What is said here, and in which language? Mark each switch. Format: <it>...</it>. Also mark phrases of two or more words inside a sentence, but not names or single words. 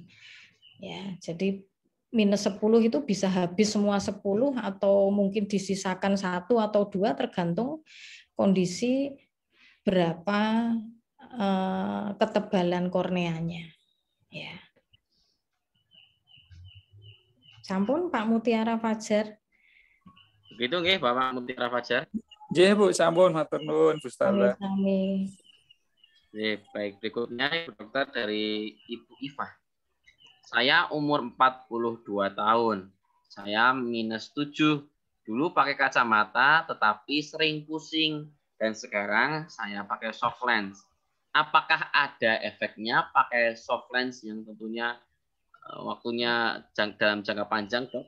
<id>Ya, jadi minus 10 itu bisa habis semua 10 atau mungkin disisakan 1 atau 2 tergantung kondisi berapa ketebalan korneanya. Ya.</id> <jv>Sampun Pak Mutiara Fajar.</jv> <id>Begitu nggih Bapak Mutiara Fajar.</id> <jv>Nggih Bu, sampun matur nuwun Bu Stella. Sami-sami.</jv> <id>Baik, berikutnya Ibu Dokter dari Ibu Iva. Saya umur 42 tahun. Saya minus 7. Dulu pakai kacamata tetapi sering pusing. Dan sekarang saya pakai</id> <en>soft lens.</en> <id>Apakah ada efeknya pakai</id> <en>soft lens</en> <id>yang tentunya waktunya dalam jangka panjang, Dok?</id>